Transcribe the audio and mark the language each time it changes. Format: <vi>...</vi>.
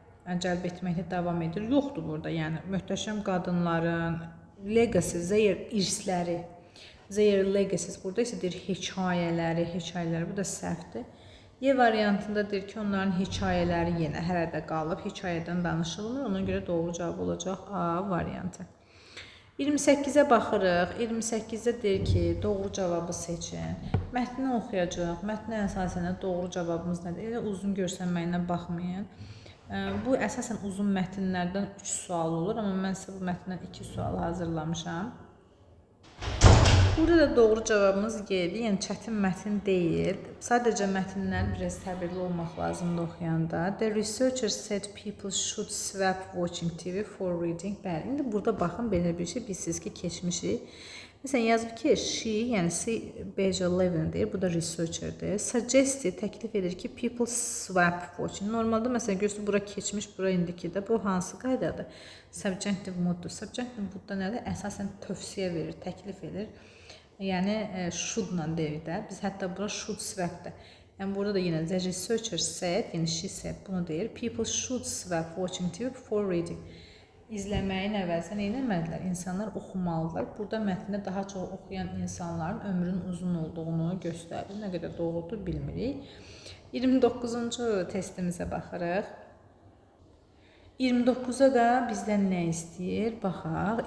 <az>cəlb etməkdə davam edir. Yoxdur burada, yəni möhtəşəm qadınların legacy, irsləri, their legacies. Burada isə deyir hekayələri, bu da səhvdir. Y variantında deyir ki, onların hekayələri yenə hərədə qalıb, hekayədən danışılmır. Ona görə doğru cavab olacaq A variantı. 28-ə baxırıq. 28-də deyir ki, doğru cavabı seçin. Mətni oxuyacaq. Mətnə əsasən doğru cavabımız nədir? Elə uzun görsənməyinə baxmayın. Bu əsasən uzun mətnlərdən 3 sual olur, amma mən sizə bu mətndən 2 sual hazırlamışam. Burada da doğru cavabımız G-dir, yəni çətin mətn deyil. Sadəcə mətnlər biraz təbirli olmaq lazımdır oxuyanda.</az> <en>The researcher said people should swap watching TV for reading.</en> <az>Bəli, indi burada baxın, belə bir şey bilsiniz ki, keçmişik. Məsələn, yazıb ki, she, yəni C-11 deyir, bu da researcherdir. Suggested, təklif edir ki,</az> <en>people swap watching.</en> <az>Normalda, məsələn, görürsünüz, bura keçmiş, bura indikidə. Bu hansı qaydadır? Subjunctive mooddur. Subjunctive moodda nədir? Əsasən tövsiyə verir, təklif edir. Yəni, should-la deyir də. Biz hətta bura should swap-dır. Yəni, burada da yenə</az> <en>the researcher said,</en> <az>yəni she said, bunu deyir.</az> <en>People should swap watching TV for reading.</en> <az>İzləməyin əvəzinə nə etməlilər? İnsanlar oxumalılar. Burada mətndə daha çox oxuyan insanların ömrünün uzun olduğunu göstərir. Nə qədər doğrudur, bilmirik. 29-cu testimizə baxırıq. 29-a da bizdən nə istəyir? Baxaq.</az>